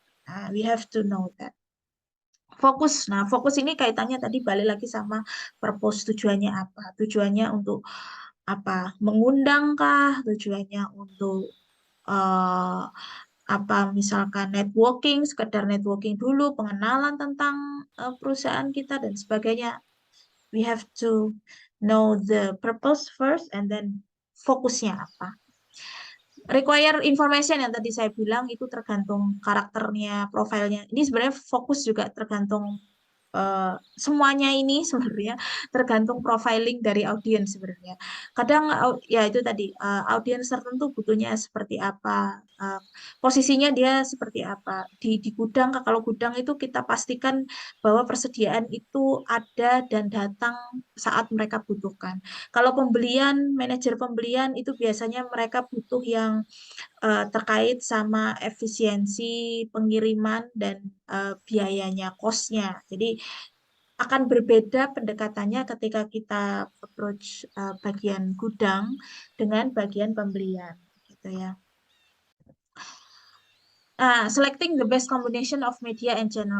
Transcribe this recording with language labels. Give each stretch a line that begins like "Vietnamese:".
Indonesian: Nah,
English: we have to know that.
Indonesian: Fokus. Nah, fokus ini kaitannya tadi balik lagi sama purpose, tujuannya apa? Tujuannya untuk apa? Mengundang kah? Tujuannya untuk eh, apa misalkan networking, sekedar networking dulu, pengenalan tentang perusahaan kita dan sebagainya.
English: We have to know the purpose first and then
Indonesian: fokusnya apa.
English: Require information
Indonesian: yang tadi saya bilang itu tergantung karakternya, profilnya. Ini sebenarnya fokus juga tergantung semuanya ini sebenarnya tergantung profiling dari audiens sebenarnya. Kadang ya itu tadi audiens tertentu butuhnya seperti apa, posisinya dia seperti apa di gudang. Kalau gudang itu kita pastikan bahwa persediaan itu ada dan datang saat mereka butuhkan. Kalau pembelian, manajer pembelian itu biasanya mereka butuh yang terkait sama efisiensi pengiriman dan biayanya, kosnya. Jadi akan berbeda pendekatannya ketika kita approach bagian gudang dengan bagian pembelian, gitu ya.
English: Selecting the best combination of media and channel.